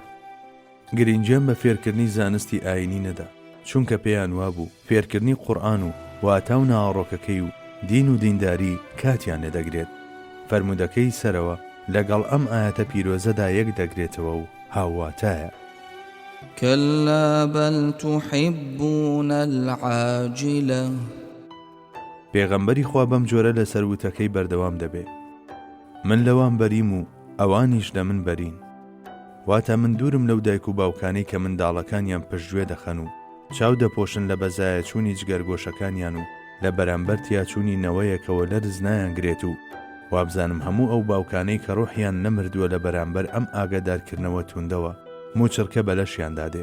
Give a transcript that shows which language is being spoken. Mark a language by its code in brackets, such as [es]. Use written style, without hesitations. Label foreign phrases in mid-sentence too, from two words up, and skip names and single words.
[ckb] گرنگیان بە فێرکردنی زانستی ئاینی نەدا، چونکە پێیان وابوو فێرکردنی قورئان و واتە و ناوەڕۆکەکەی و دین و دینداری کاتیان لێدەگرێت. فەرمودەکەی سەرەوە لەگەڵ ئەم ئاەتە پیرۆزەدا یەک دەگرێتەوە و هاواتایە. [ar] كلا بل تحبون العاجلة. [ckb] پێغەمبەری خوا بەم جۆرە لە سەروتەکەی بەردەوام دەبێ: من لەوان بەریم و ئەوانیش لە من بەرین. واتە من دوورم لەو دایک و باوکانەی کە منداڵەکانیان پشتگوێ دەخەن و چاو دەپۆشن لە بەزایە چوونی جگەرگۆشەکانیان و لە بەرامبەر تیاچوونی نەوەیەکەوە لەرز نایانگرێت و وابزانم هەموو ئەو باوکانەی کە ڕۆحیان نەمردووە لە بەرامبەر ئەم ئاگادارکردنەوە توندەوە موچڕکە بەلەشیان دادێ.